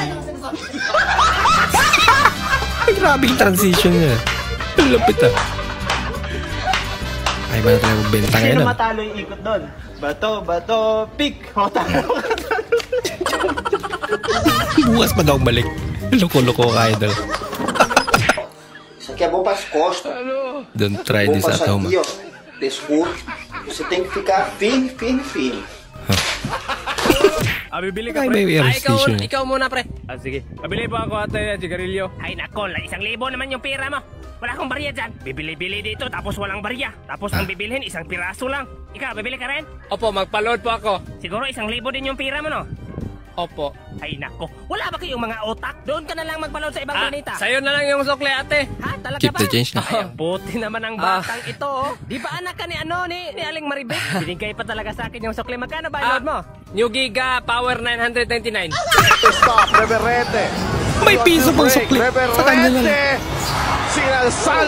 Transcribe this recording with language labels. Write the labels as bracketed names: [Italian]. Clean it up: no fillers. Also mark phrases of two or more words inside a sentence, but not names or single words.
[Filipino] Ay, grabe yung transition niya. Ang lapit ah. Ay, ba na talaga magbenta ngayon? Sino matalo yung ikot doon? Bato, pick! Bukas pa daw balik. Loko-loko ka, idol. [Portuguese] Isso aqui é bom para as costas. [English] Don't try [Portuguese] Bom [English] this [Portuguese] para [English] at [Portuguese] isso [English] home. [Portuguese] aqui, ó. Pescoço. Você tem que ficar firme. [Filipino] Bibili Ay, may air station. Ikaw muna, pre. Sige. Pabili po ako ate, sigarilyo. Ay, nako, 1,000 naman yung pera mo. Wala akong barya dyan. Bibili-bili dito, tapos walang barya. Tapos ang bibilhin, isang piraso lang. Ikaw, bibili ka rin? Opo, magpa-load po ako. Siguro 1,000 din yung pera mo, no? Opo. Ay, nako. Wala ba kayong mga otak? Doon ka na lang magpa-load sa ibang planeta. Sa'yo na lang yung sukle, ate. Ha? Talaga [English] Keep [Filipino] ba? [English] the change na. [Filipino] Ay, ang buti naman ang batang ito, oh. Di ba anak ka ni ni Aling Maribel? Binigay pa talaga sa akin yung sukle. Magkano ba load mo? New Giga Power 999. Stop, Reverete. May piso pang sukli. Sa kanya na lang. Sinalsal.